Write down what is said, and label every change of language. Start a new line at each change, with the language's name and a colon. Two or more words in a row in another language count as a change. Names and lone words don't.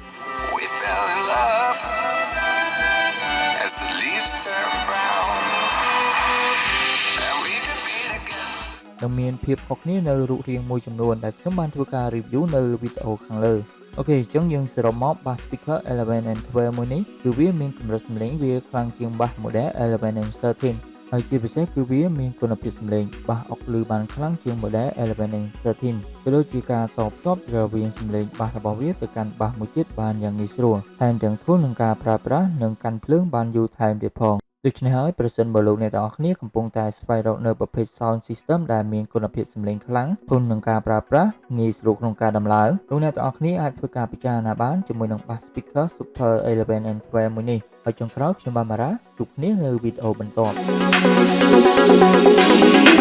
Khmer: នឹងមានភាពខុសគ្នានៅរូបរាងមួយចំនួនដែលខ្ញុំបានធ្វើការ review នៅវីដេអូខាងលើអូខេអញ្ចឹងយើងសរុបមក
English: bass speaker 11 and 12
Khmer: មួយនេះគឺវាមានកម្រិតសំ ឡេងវាខ្លាំងជាង
English: bass model 11 and 13
Khmer: ហើយជាពិសេសគឺវាមានគុណភាពសំឡេង bass អុកឮបានខ្លាំងជាង
English: model 11 and 13
Khmer: ក៏ដូច ជាការតភ្ជាប់រវាងសំឡេង bass របស់វាទៅកាន់ bass មួយទៀតបានយ៉ាងងាយស្រួលថែមទាំងធន់នឹងការប្រើប្រាស់និងកាន់ភ្លើងបានយូរថែមទៀតផងដូច្នេះហើយប្រសិនបើលោកអ្នកទាំងអស់គ្នាកំពុងតែស្វែងរកនៅប្រភេទ
English: sound system
Khmer: ដែលមានគុណភាពសំឡេងខ្លាំងធន់នឹងការប្រើប្រាស់ងាយស្រួលក្នុងការដំឡើងលោកអ្នកទាំងអស់គ្នាអាចធ្វើការពិចារណាបានជាមួយនឹង
English: bass speaker Super 11 and 12
Khmer: មួយនេះហើយចុងក្រោយខ្ញុំបានបារ៉ាជួបគ្នានៅវីដេអូបន្ទាប់